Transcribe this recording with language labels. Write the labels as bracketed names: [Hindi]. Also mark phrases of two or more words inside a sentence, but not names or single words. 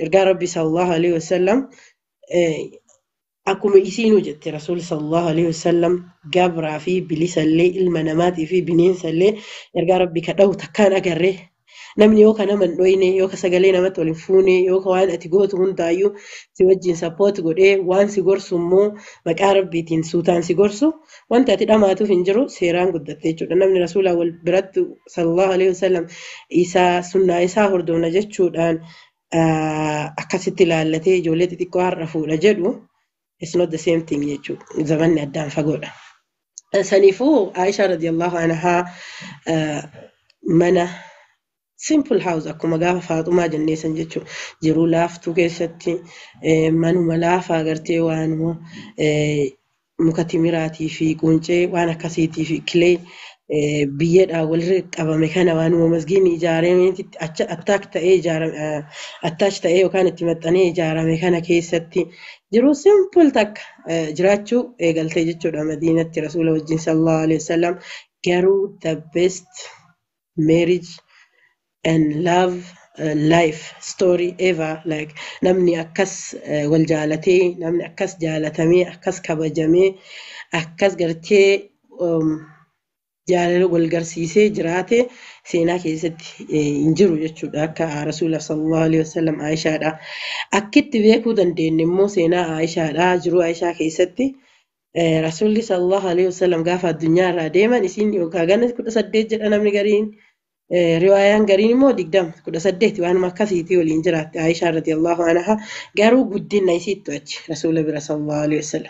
[Oromo] Ergaa Rabbi [Arabic] sallallahu alaihi wasallam [Oromo] akkuma isiinuu jette rasuulli [Arabic] sallallahu alaihi wasallam [Oromo] gabraa fi bilisallee ilma namaatii fi bineensallee ergaa Rabbi kadha'u takkaan agarree namni yoo kana man dhoyne yoo sagalee namatti waliin fuune yoo waan ati gootu hundaayyuu si wajjin support godhee waan si gorsu immoo maqaa Rabbiitiin suutaan si gorsu wanta ati dhamaatuuf hin jiru seeraan guddatte jechuudha. Namni rasuulaa wal biratti [Arabic] sallallahu alaihi wasallam [Oromo] isaa sunnaa isaa hordofna jechuudhaan akkasitti ilaallatee ijoollee xixiqqoo har'a fuudha jedhu [English] it's not the same thing [Oromo] jechuudha. Zamanni addaan fagoodha. Saniifuu Aayishaa [Arabic] radiyallahu anhaa [Oromo] mana [English] simple house [Oromo] akkuma gaafa Faaxumaa jenneessan jechuudha. Jiruu laaftuu keessatti manuma laafaa agartee waanuma muka timiraatii fi quncee waan akkasiitii fi kilee biyyeedhaan walirra qabame kana waanuma masgiinni ijaaramee attach ta'ee yookaan itti maxxanee ijaarame kana keessatti jiruu simple takka jiraachuu eegaltee jechuudha Madiinatti rasuula wajjin [Arabic] sallallahu alaihi wasallam. [Oromo] Garuu [English] the best marriage and love life story ever [Oromo] like namni akkas wal jaalatee namni akkas jaalatamee akkas kabajamee akkas gartee jaalala wal garsiisee jiraate seenaa keessatti hin jiru jechuudha akka rasuula [Arabic] sallallahu alaihi wasallam [Oromo] Aayishaadha. Akkitti beekuu dandeenye immoo seenaa Aayishaadha jiruu Aayishaa keessatti rasuulli [Arabic] sallallahu alaihi wasallam [Oromo] gaafa addunyaa irraa deeman isiin yookaan ganna 18 jedha namni gariin riwaayaan gariin immoo 18 waan akkasiitii waliin jiraatte Aayishaa [Arabic] radiyallahu anha [Oromo] garuu guddina isiitti achi rasuula bira [Arabic] sallallahu alaihi wasallam.